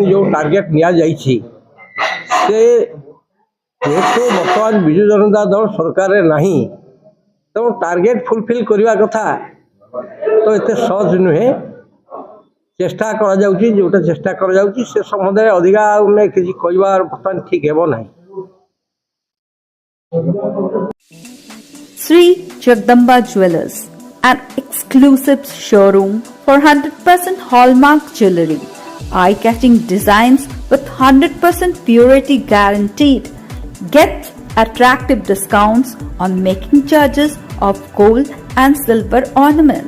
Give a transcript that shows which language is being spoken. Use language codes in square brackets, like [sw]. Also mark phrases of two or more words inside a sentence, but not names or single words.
[or] ଯେଉଁ ଟାର୍ଗେଟ ନିଆଯାଇଛି ସେ ଯେହେତୁ ବର୍ତ୍ତମାନ ବିଜୁ ଜନତା ଦଳ ସରକାରରେ ନାହିଁ, ତେଣୁ [en] target fulfil [or] କରିବା କଥା ତ ଏତେ ସହଜ ନୁହେଁ। ଚେଷ୍ଟା କରାଯାଉଛି, ଯେଉଁଟା ଚେଷ୍ଟା କରାଯାଉଛି ସେ ସମ୍ବନ୍ଧରେ ଅଧିକା ଆମେ କିଛି କହିବା ବର୍ତ୍ତମାନ ଠିକ୍ ହେବ ନାହିଁ। [en] Sri Jagdamba Jewellers, an exclusive showroom for 100% hallmark jewelry, eye-catching designs with 100% purity guaranteed. Get attractive discounts on making charges of gold and silver ornaments.